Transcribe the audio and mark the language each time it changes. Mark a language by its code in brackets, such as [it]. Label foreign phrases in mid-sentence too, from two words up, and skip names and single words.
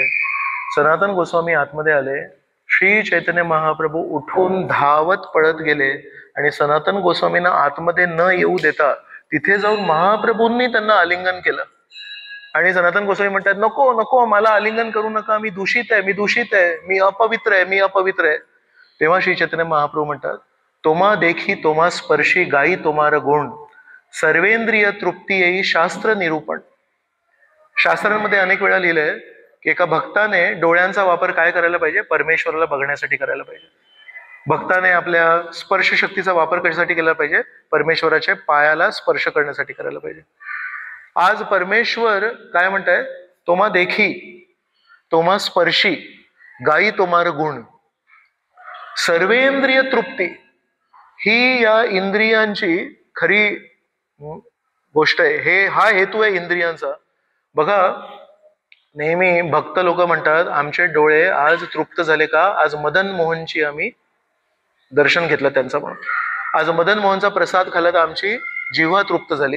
[mr] सनातन गोस्वामी आतमध्ये आले. श्री चैतन्य महाप्रभू उठून धावत पळत गेले आणि सनातन गोस्वामींना आतमध्ये न येऊ देता तिथे जाऊन महाप्रभूंनी त्यांना आलिंगन केलं. आणि सनातन गोस्वामी म्हणतात, नको नको, मला आलिंगन करू नका, मी दूषित आहे, मी दूषित आहे, मी अपवित्र आहे, मी अपवित्र आहे. तेव्हा श्री चैतन्य महाप्रभू म्हणतात, [bn] তোমা দেখি তোমা স্পর্শি গাই তোমার গুণ, সর্বেন্দ্রিয় তৃপ্তি এই শাস্ত্র নিরূপণ. [mr] शास्त्रांमध्ये अनेक वेळा लिहिलंय की एका भक्ताने डोळ्यांचा वापर काय करायला पाहिजे? परमेश्वराला बघण्यासाठी करायला पाहिजे. भक्ताने आपल्या स्पर्श शक्तीचा वापर कशासाठी केला पाहिजे? परमेश्वराच्या पायाला स्पर्श करण्यासाठी करायला पाहिजे. आज परमेश्वर काय म्हणताय? [bn] তোমা দেখি তোমা স্পর্শি গাই তোমার গুণ, সর্বেন্দ্রিয় তৃপ্তি. [mr] ही या इंद्रियांची खरी गोष्ट आहे. हा हेतू आहे इंद्रियांचा. बघा, नेहमी भक्त लोक म्हणतात, आमचे डोळे आज तृप्त झाले का? आज मदन मोहनची आम्ही दर्शन घेतलं त्यांचं म्हणून, आज मदन मोहनचा प्रसाद खाल्ला तर आमची जिव्हा तृप्त झाली.